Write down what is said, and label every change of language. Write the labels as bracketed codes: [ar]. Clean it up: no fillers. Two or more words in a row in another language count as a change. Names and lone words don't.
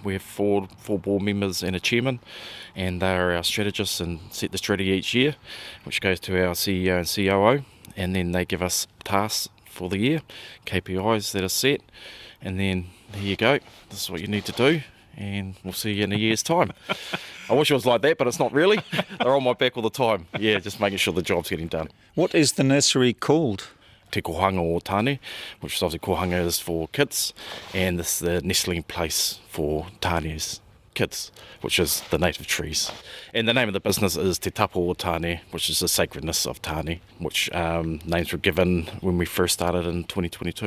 [en] We have four board members and a chairman, and they are our strategists and set the strategy each year, which goes to our CEO and COO, and then they give us tasks for the year, KPIs that are set, and then here you go, this is what you need to do, and we'll see you in a year's time. I wish it was like that, but it's not really. They're on my back all the time. Yeah, just making sure the job's getting done. What is the nursery called? Te kohanga o tāne, which is obviously kohanga is for kids, and this is the nestling place for tāne's kids, which is the native trees. And the name of the business is Te Tapu o Tāne, which is the sacredness of Tāne, which names were given when we first started in 2022.